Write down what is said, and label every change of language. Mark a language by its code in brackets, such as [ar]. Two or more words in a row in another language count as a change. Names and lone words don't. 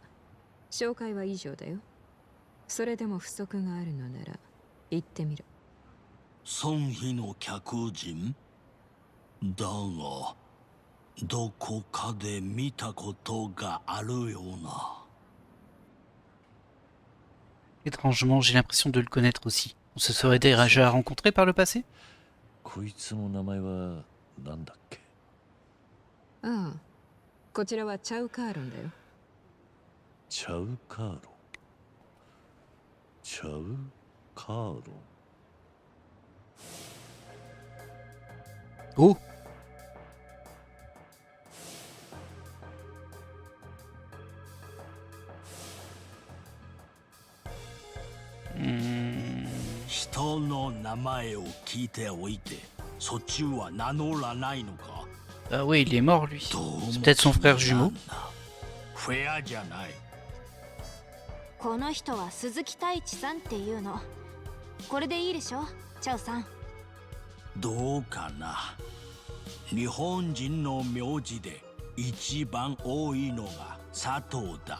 [ja] 紹介は以上だよ。それでも不足があるのなら言ってみる。孫妃の客人だが、どこかで見たことがあるような。 [fr] Étrangement, j'ai l'impression de le connaître aussi. On se serait déjà rencontrés par le passé? [ja] こいつの名前はなんだっけ？ああ、こちらはチャウカーロンだよ。チャウカーロン。チャウカーロン。 Oh. Hmm. 人の名前を聞いておいて、そっちは名乗らないのか。 [fr] Ah ouais, il est mort, lui. [ja] どうも [fr] C'est peut-être son frère jumeau. [ja] フェアじゃない。この人は鈴木太一さんっていうの。これでいいでしょ、チャウさん。どうかな。日本人の名字で一番多いのが佐藤だ。